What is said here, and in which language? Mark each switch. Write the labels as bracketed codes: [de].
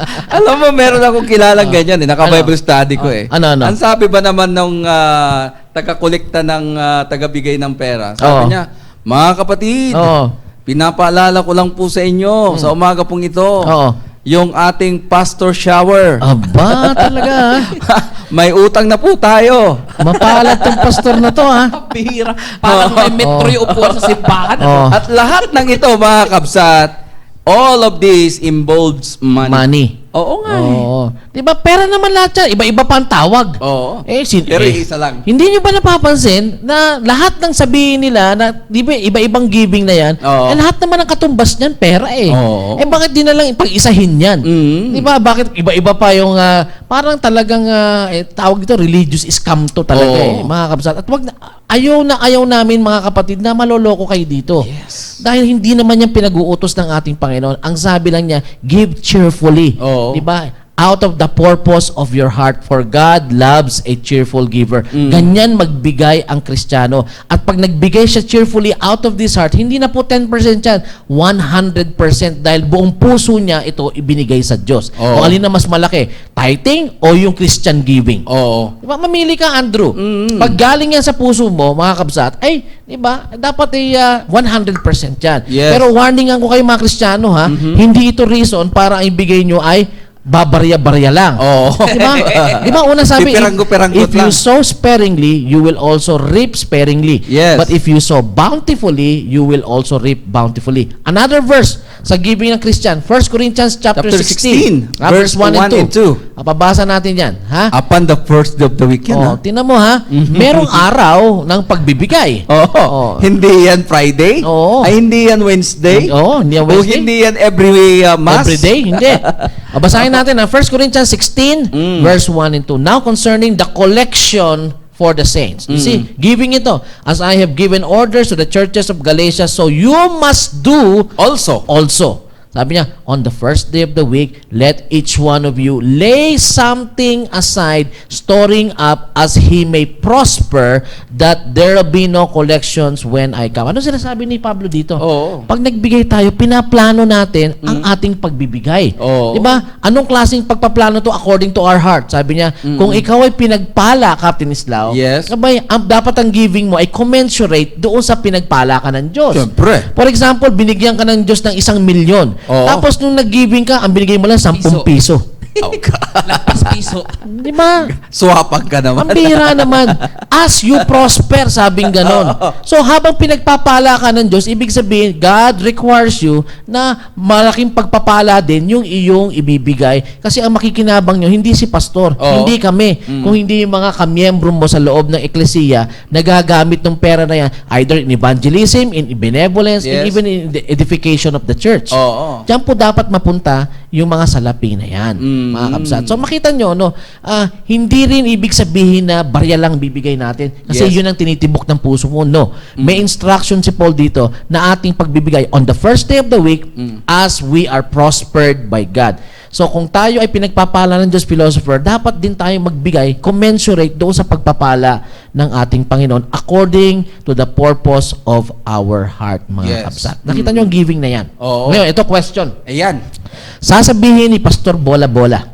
[tl] Alam mo, meron akong kilalang ganyan eh. Naka-Bible study ko eh. Ano? Ang sabi ba naman nung taga-kolekta ng taga-bigay ng pera? Oo. Sabi niya, mga kapatid, Oo. pinapaalala ko lang po sa inyo sa umaga pong ito. Oo. Yung ating pastor shower. Aba, talaga. May utang na po tayo. Mapalad tong pastor na to, ha? Bihira. Parang may metro yung upuan sa simbahan. Oo. At lahat ng ito, mga kabsat, [en] all of this involves money. Money. [tl] Oo nga eh. Oo. Di ba? Pera naman lahat yan. Iba-iba pa ang tawag. Oo. Pero isa lang. Hindi nyo ba napapansin na lahat ng sabihin nila na, di ba, iba-ibang giving na yan, Oo. lahat naman ang katumbas niyan, pera eh. Oo. Bakit di na lang ipag-isahin yan? Mm. Di ba? Bakit iba-iba pa yung, parang talagang, tawag ito, religious scam to talaga Oo. mga kapsat. At wag na, ayaw namin mga kapatid na maloloko kayo dito. [en] Yes. [tl] Dahil hindi naman yan pinag-uutos ng ating Panginoon. Ang sabi lang niya, [en] give cheerfully. [tl] Oo. Di ba? [en] Out of the purpose of your heart, for God loves a cheerful giver. Mm. [tl] Ganyan magbigay ang Kristiyano. At pag nagbigay siya [en] cheerfully out of this heart, [tl] hindi na po 10% yan, 100% dahil buong puso niya ito ibinigay sa Diyos. Oo. O alin na mas malaki, tithing o yung Christian giving. Oo. Diba? Mamili ka, Andrew. Pag galing yan sa puso mo, mga kabsat, ay, diba, dapat ay 100% yan. [en] Yes. [tl] Pero warningan ko kayo mga Kristiyano, ha, hindi ito reason para ang ibigay nyo ay babarya-barya lang. Oo. Diba? Diba, una sabi, Pipiranggo-piranggot [en] if you [tl] lang. [en] sow sparingly, you will also reap sparingly. Yes. But if you sow bountifully, you will also reap bountifully. Another verse sa giving ng Christian, 1 Corinthians chapter 16, verse 1 and 2. [tl] Pabasa natin yan. [en] Ha? Upon the first day of the week yan, Oh, ha? [tl] tinan mo ha, merong araw ng pagbibigay. Oo. Oo. Hindi yan Friday? Oo. Ay, hindi yan Wednesday? Oo, hindi yan O Wednesday. hindi yan every Mass? Every day? Hindi. Basahin natin ang 1 Corinthians 16, verse 1 and 2. [en] Now concerning the collection for the saints. You see, giving ito. As I have given orders to the churches of Galatia, so you must do Also. also. [tl] Sabi niya, [en] on the first day of the week, let each one of you lay something aside, storing up as he may prosper, that there will be no collections when I come. [tl] Ano sinasabi ni Pablo dito? Oo. Pag nagbigay tayo, pinaplano natin ang ating pagbibigay. Oo. Diba? Anong klaseng pagpaplano to [en] according to our heart? [tl] Sabi niya, kung ikaw ay pinagpala, Captain Islao, [en] Yes. [tl] abay, dapat ang giving mo ay commensurate doon sa pinagpala ka ng Diyos. Siyempre. For example, binigyan ka ng Diyos ng 1 milyon. Oo. Tapos nung nag-giving ka, ang binigay mo lang 10 piso. Lagpas piso. Di ba? Swapag ka naman. Ang bihira naman. [en] As you prosper, [tl] sabing ganon. So habang pinagpapala ka ng Diyos, ibig sabihin, [en] God requires you [tl] na malaking pagpapala din yung iyong ibibigay. Kasi ang makikinabang nyo, hindi si pastor, Oo. hindi kami. Kung hindi yung mga kamiyembro mo sa loob ng eklesiya, nagagamit ng pera na yan, [en] either in evangelism, in benevolence, and Yes. even in the edification of the church. [tl] Oo. Diyan po dapat mapunta yung mga salapi na yan, mga kabsat. So makita nyo, hindi rin ibig sabihin na barya lang bibigay natin. Kasi [en] Yes. [tl] yun ang tinitibok ng puso mo. [en] No. May instruction si Paul dito [tl] na ating pagbibigay [en] on the first day of the week as we are prospered by God. [tl] So kung tayo ay pinagpapala ng Diyos, philosopher, dapat din tayo magbigay commensurate doon sa pagpapala ng ating Panginoon [en] according to the purpose of our heart, [tl] mga [en] Yes. [tl] kabsat. Nakita nyo ang giving na yan. Oo. Ngayon, ito question. Ayan. Sasabihin ni Pastor Bola-Bola.